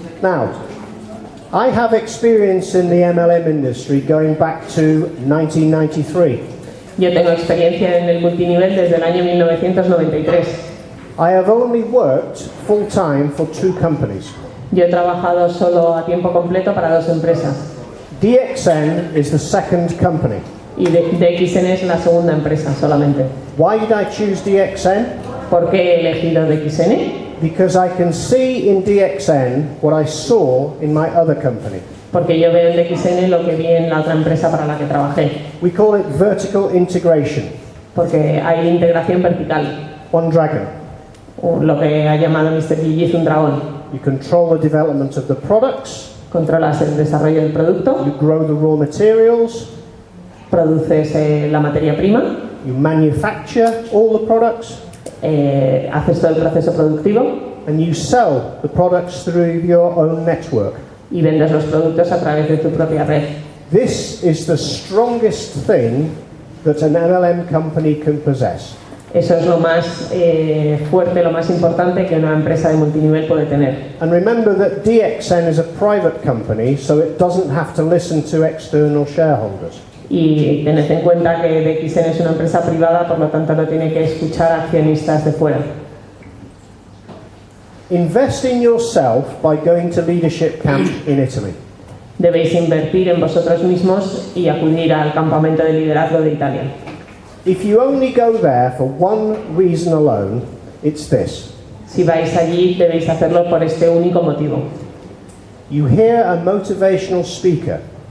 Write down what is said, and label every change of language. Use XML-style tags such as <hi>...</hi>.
<en>Now, I have experience in the MLM industry going back to 1993.</en> <es>Yo tengo experiencia en el multinivel desde el año 1993.</es> <en>I have only worked full-time for 2 companies.</en> <es>Yo he trabajado solo a tiempo completo para 2 empresas.</es> <en>DXN is the second company.</en> <es>Y DXN es la segunda empresa solamente.</es> <en>Why did I choose DXN?</en> <es>¿Por qué he elegido DXN?</es> <en>Because I can see in DXN what I saw in my other company.</en> <es>Porque yo veo en DXN lo que vi en la otra empresa para la que trabajé.</es> <en>We call it vertical integration.</en> <es>Porque hay integración vertical,</es> <en>One dragon.</en> <es>lo que ha llamado Mr. Higgins un dragón.</es> <en>You control the development of the products.</en> <es>Controlas el desarrollo del producto,</es> <en>You grow the raw materials.</en> <es>produces la materia prima,</es> <en>You manufacture all the products.</en> <es>haces todo el proceso productivo</es> <en>And you sell the products through your own network.</en> <es>y vendes los productos a través de tu propia red.</es> <en>This is the strongest thing that an MLM company can possess.</en> <es>Eso es lo más fuerte, lo más importante que una empresa de multinivel puede tener.</es> <en>And remember that DXN is a private company, so it doesn't have to listen to external shareholders.</en> <es>Y tened en cuenta que DXN es una empresa privada, por lo tanto no tiene que escuchar a accionistas de fuera.</es> <en>Invest in yourself by going to leadership camp in Italy.</en> <es>Debéis invertir en vosotros mismos y acudir al campamento de liderazgo de Italia.</es> <en>If you only go there for one reason alone, it's this.</en> <es>Si vais allí, debéis hacerlo por este único motivo.</es> <en>You hear a motivational speaker.</en>